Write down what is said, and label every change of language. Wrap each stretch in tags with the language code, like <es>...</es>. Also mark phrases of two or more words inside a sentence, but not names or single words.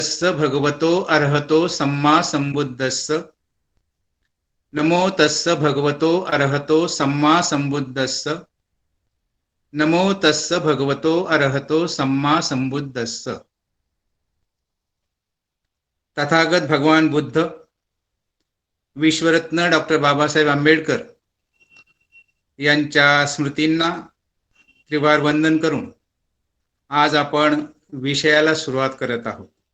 <pi>तस्स भगवतो अरहतो सम्मा संबुद्धस्स। नमो तस्स भगवतो अरहतो सम्मा संबुद्धस्स। नमो तस्स भगवतो अरहतो सम्मा संबुद्धस्स।</pi> <mr>तथागत भगवान बुद्ध, विश्वरत्न डॉक्टर बाबासाहेब आंबेडकर यांच्या स्मृतींना त्रिवार वंदन करून आज आपण विषयाला सुरुवात करत आहोत.</mr>